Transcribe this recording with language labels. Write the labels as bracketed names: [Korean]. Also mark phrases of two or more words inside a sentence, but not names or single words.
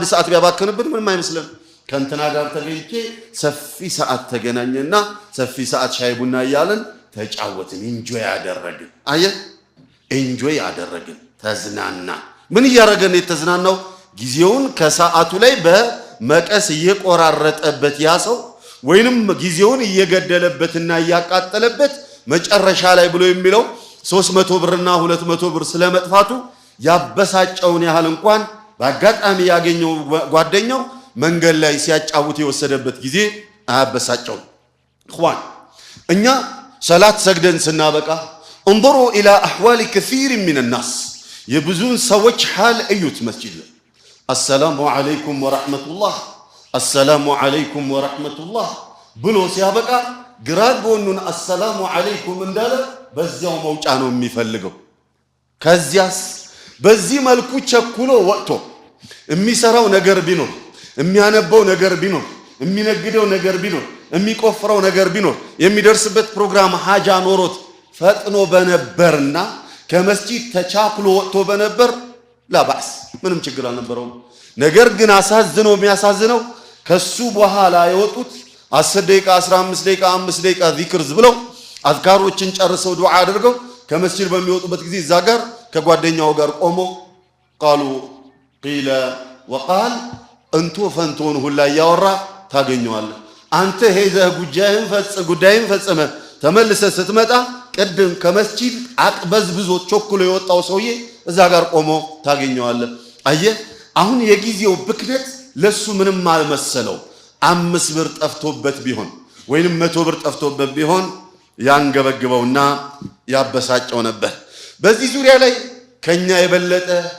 [Amharic] ሰዓት ቢያባክንብን ምንም አይመስልም ከንተና ጋር ተገኝቼ ሰፊ ሰዓት ተገናኘና ሰፊ ሰዓት ሻይ ቡና እያለን ተጫወትን ኢንጆይ ያደረግን አየ ኢንጆይ ያደረግን ተዝናና ምን ያረገን የተዝናናው ጊዜውን ከሰዓቱ ላይ በመቀስ እየቆራረጠበት ያሰው ወይንም ጊዜውን እየገደለበትና እያቃጠለበት መጨረሻ ላይ ብሎ የሚለው 300 ብርና 200 ብር ስለመጥፋቱ ያበሳጨውን ያህል እንኳን በአጋጣሚ ያገኘው ጓደኛው መንገድ ላይ ሲያጫውት የወሰደበት ጊዜ አያበሳጨው اخوان እኛ ሰላት ሰግደን ስናበቃ [Arabic] انظروا الى احوال كثير من الناس [Amharic] የብዙን ሰዎች حال እዩት መስጂድ ላይ [Arabic] السلام عليكم ورحمة الله السلام عليكم ورحمة الله [Amharic] ብሎ ሲያበቃ ግራ ጎኑን [Arabic] السلام عليكم [Amharic] እንዳለ በዚያው መውጫ ነው የሚፈልገው ከዚያስ በዚህ መልኩ ቸኩሎ ወጥቶ የሚሰራው ነገር ቢኖር የሚያነበው ነገር ቢኖር የሚነግደው ነገር ቢኖር የሚቆፍረው ነገር ቢኖር የሚደርስበት ፕሮግራም ሐጃ ኖሮት ፈጥኖ በነበርና ከመስጂድ ተቻኩሎ ወጥቶ በነበር ላባስ ምንም ችግር አልነበረውም ነገር ግን አሳዝነው የሚያሳዝነው ከሱ በኋላ የወጡት 10 ደቂቃ 15 ደቂቃ 5 ደቂቃ ዚክርዝ ብለው አዝካሮችን ጨርሰው ዱዓ አድርገው ከመስጂድ በሚወጡበት ጊዜ እዛ ጋር ከጓደኛው ጋር ቆሞ [Arabic] قالوا قيل وقال [Amharic] እንቶ ፈንቶን ሁላ ያወራ ታገኘዋለህ አንተ ሄዘህ ጉዳይን ፈጽመ ተመልሰ ስትመጣ ቀድም ከመስጂድ አቅበዝብዞ ቾክሎ የወጣው ሰውዬ እዛ ጋር ቆሞ ታገኘዋለህ አየህ አሁን የጊዜው ብክነት ለሱ ምንም አልመሰለው 5 ብር ጠፍቶበት ቢሆን ወይንም 100 ብር ጠፍቶበት ቢሆን ያንገበግበውና ያበሳጨው ነበር በዚህ ዙሪያ ላይ ከኛ የበለጠ